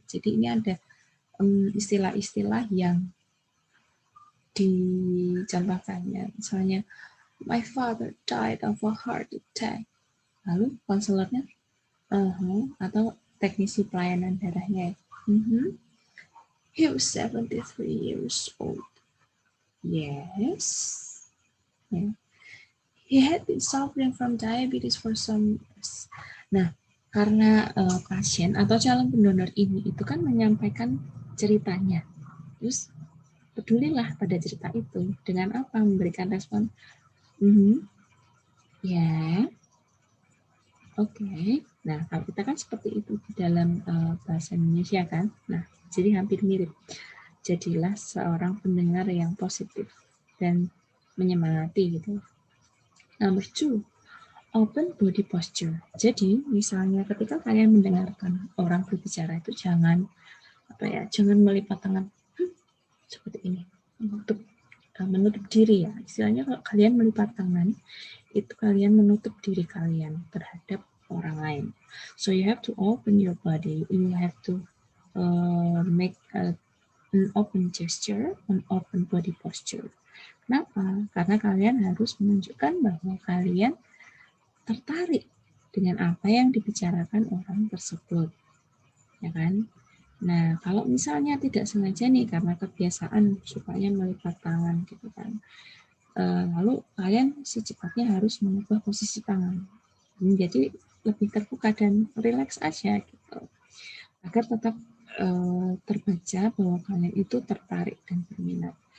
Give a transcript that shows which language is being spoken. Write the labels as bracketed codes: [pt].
[id] Jadi ini ada istilah-istilah yang dicontohkannya. Misalnya, [en] my father died of a heart attack. [id] Lalu konselornya, atau teknisi pelayanan darahnya, [en] he was 73 years old. Yes. Yeah. He had been suffering from diabetes for some years. [id] Nah, karena pasien atau calon pendonor ini itu kan menyampaikan ceritanya. Terus pedulilah pada cerita itu dengan apa? Memberikan respon. Ya. Oke. Nah, kalau kita kan seperti itu di dalam bahasa Indonesia kan. Nah, jadi hampir mirip. Jadilah seorang pendengar yang positif dan menyemangati gitu. [en] Number 2, open body posture. [id] Jadi, misalnya ketika kalian mendengarkan orang berbicara itu jangan melipat tangan seperti ini untuk menutup diri ya. Istilahnya kalau kalian melipat tangan itu kalian menutup diri kalian terhadap orang lain. [en] So you have to open your body. You have to make an open gesture, an open body posture. [id] Kenapa? Karena kalian harus menunjukkan bahwa kalian tertarik dengan apa yang dibicarakan orang tersebut, ya kan? Nah, kalau misalnya tidak sengaja nih karena kebiasaan sukanya melipat tangan gitu kan, lalu kalian secepatnya harus mengubah posisi tangan menjadi lebih terbuka dan rileks aja gitu, agar tetap terbaca bahwa kalian itu tertarik dan berminat.